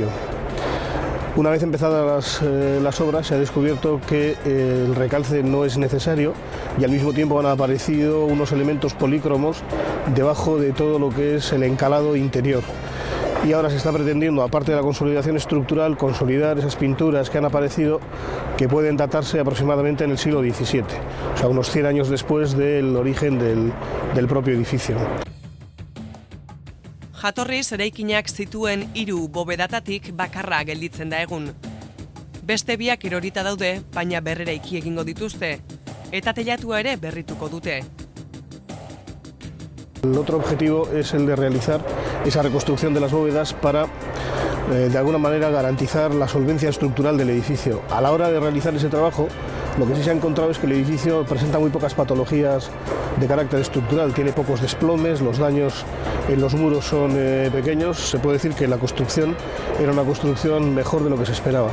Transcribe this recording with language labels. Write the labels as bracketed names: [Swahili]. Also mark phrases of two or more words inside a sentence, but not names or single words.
[Spanish] Una vez empezadas las obras se ha descubierto que el recalce no es necesario y al mismo tiempo han aparecido unos elementos polícromos debajo de todo lo que es el encalado interior. Y ahora se está pretendiendo, aparte de la consolidación estructural, consolidar esas pinturas que han aparecido, que pueden datarse aproximadamente en el siglo XVII, o sea, unos 100 años después del origen del propio edificio. [Basque] Jatorriz eraikinak zituen 3 bobedatatik bakarra gelditzen da egun. Beste biak erorita daude, baina berreraiki egingo dituzte, eta teilatua ere berrituko dute. [Spanish] El otro objetivo es el de realizar esa reconstrucción de las bóvedas para de alguna manera garantizar la solvencia estructural del edificio. A la hora de realizar ese trabajo, lo que sí se ha encontrado es que el edificio presenta muy pocas patologías de carácter estructural, tiene pocos desplomes, los daños en los muros son pequeños, se puede decir que la construcción era una construcción mejor de lo que se esperaba.